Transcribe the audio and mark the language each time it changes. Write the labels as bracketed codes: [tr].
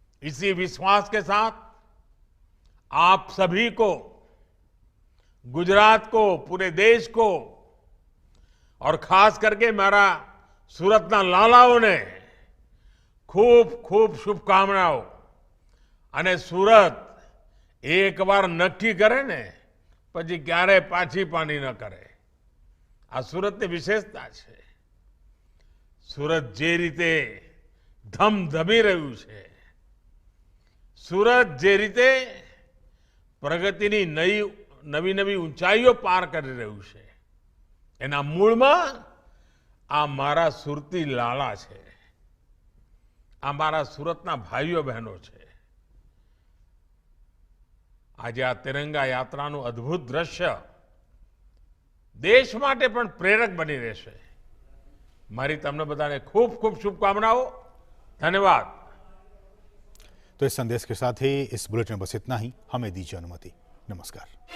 [hi] इसी विश्वास के साथ आप सभी को, गुजरात को, पूरे देश को और खास करके मेरा सूरतना लालाओं ने खूब खूब शुभकामनाओं। [gu] અને સુરત એકવાર નક્કી કરે ને પછી ક્યારે પાછી પાણી ન કરે, આ સુરતની વિશેષતા છે। સુરત જે રીતે ધમધમી રહ્યું છે, સુરત જે રીતે પ્રગતિની નવી નવી ઊંચાઈઓ પાર કરી રહ્યું છે, એના મૂળમાં આ મારા સુરતી લાલા છે, આ મારા સુરતના ભાઈઓ બહેનો છે। આજે આ તિરંગા યાત્રાનું અદ્ભુત દ્રશ્ય દેશ માટે પણ પ્રેરક બની રહેશે. મારી તમને બધાને ખૂબ ખૂબ શુભકાमनाओं. [hi] धन्यवाद. तो इस संदेश के साथ ही इस बुलेटिन में बस इतना ही. हमें दीजिए अनुमति. नमस्कार.